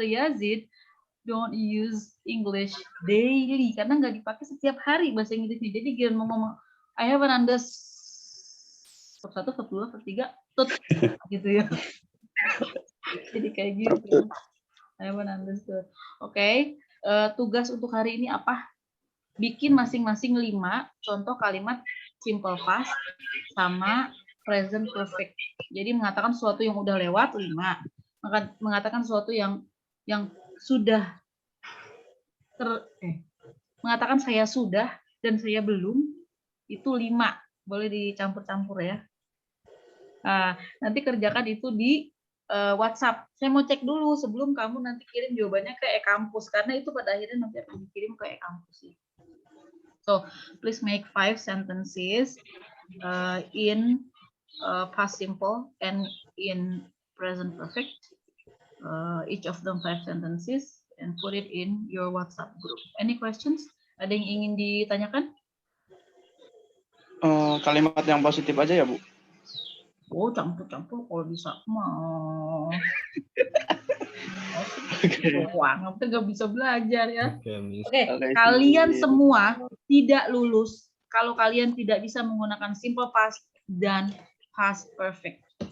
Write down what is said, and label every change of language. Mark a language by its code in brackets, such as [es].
[id] Yazid [en] don't use English daily, [id] karena nggak dipakai setiap hari bahasa Inggrisnya. Jadi dia mau ngomong [en] I haven't understood. [id] Satu, dua, tiga, tut, gitu ya. Jadi kayak gitu. [en] I haven't understood. [id] Oke, tugas untuk hari ini apa? Bikin masing-masing 5 contoh kalimat simple past sama present perfect. Jadi mengatakan sesuatu yang udah lewat 5, mengatakan sesuatu yang sudah mengatakan saya sudah dan saya belum, itu 5. Boleh dicampur-campur ya. Nah, nanti kerjakan itu di WhatsApp. Saya mau cek dulu sebelum kamu nanti kirim jawabannya ke e-kampus, karena itu pada akhirnya nanti akan dikirim ke e-kampus. [en] So, please make 5 sentences in past simple and in present perfect. Each of them 5 sentences and put it in your WhatsApp group. Any questions? [id] Ada yang ingin ditanyakan? Kalimat yang positif aja ya, Bu. Oh, campur-campur kalau bisa mau. Wah, nggak bisa belajar ya. Oke, kalian semua tidak lulus kalau kalian tidak bisa menggunakan simple past dan past perfect.